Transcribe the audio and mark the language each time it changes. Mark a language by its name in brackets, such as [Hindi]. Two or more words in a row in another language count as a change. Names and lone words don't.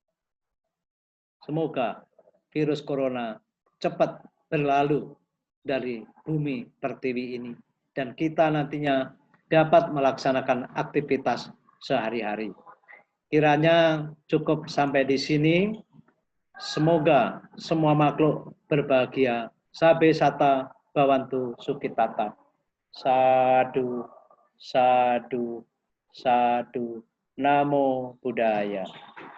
[Indonesian] Semoga virus corona cepat berlalu dari bumi pertiwi ini. Dan kita nantinya dapat melaksanakan aktivitas sehari-hari. Kiranya cukup sampai di sini. Semoga semua makhluk berbahagia. [Pali] Sabe sata bawantu sukitata. Sadu, sadu, sadu. Namo Buddhaya.